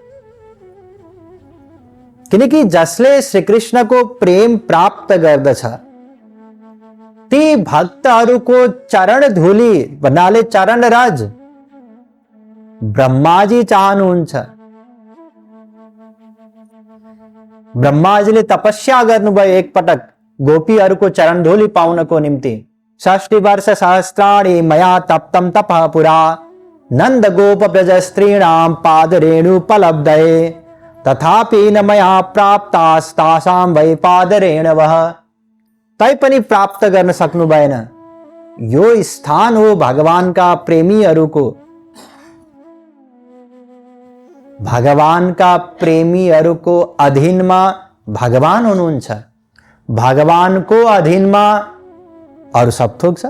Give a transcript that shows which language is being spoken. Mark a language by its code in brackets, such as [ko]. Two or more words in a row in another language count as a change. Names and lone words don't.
[ne] किनकि जसले श्रीकृष्णको प्रेम प्राप्त गर्दछ ती भक्तहरूको चरण धूली भन्नाले चरण रज ब्रह्माजी चाहनुहुन्छ। ब्रह्माजीले तपस्या गर्नुभयो एकपटक गोपीहरूको चरण धूली पाउनको निम्ति। [sa] 60 वर्ष सहस्राणि मया तप्तं तपः पुरा, नंद गोप ब्रज स्त्रीणां पाद रेणुपलब्धये, तथापि न मया प्राप्तास्तासां वै पाद रेणवः। [ne] तैपनि प्राप्त गर्न सक्नु भएन। यो स्थान हो भगवानका प्रेमीहरूको। भगवानका प्रेमीहरूको अधीनमा भगवान हुनुहुन्छ। भगवानको अधीनमा अरू सब थोक छ।